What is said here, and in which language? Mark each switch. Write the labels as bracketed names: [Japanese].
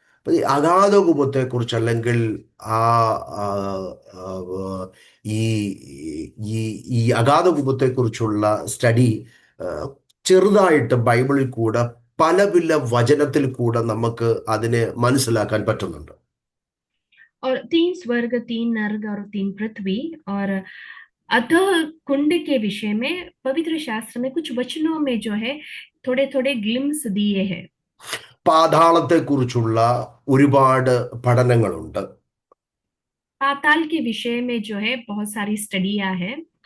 [Malayalam] അപ്പൊ ഈ അഗാധകൂപത്തെക്കുറിച്ച് അല്ലെങ്കിൽ ആ ആ, ആ, ഈ ഈ ഈ അഗാധകൂപത്തെക്കുറിച്ചുള്ള സ്റ്റഡി ചെറുതായിട്ട് ബൈബിളിൽ കൂടെ പല പല വചനത്തിൽ കൂടെ നമുക്ക് അതിനെ മനസ്സിലാക്കാൻ പറ്റുന്നുണ്ട്. [Hindi] और 3 स्वर्ग, 3 नर्क और 3 पृथ्वी, और अतः कुंड के विषय में पवित्र शास्त्र में कुछ वचनों में जो है थोड़े थोड़े ग्लिम्स दिए हैं। [Malayalam] പാതാളത്തെക്കുറിച്ചുള്ള ഒരുപാട് പഠനങ്ങളുണ്ട്. [Hindi] पाताल के विषय में जो है बहुत सारी स्टडियां हैं।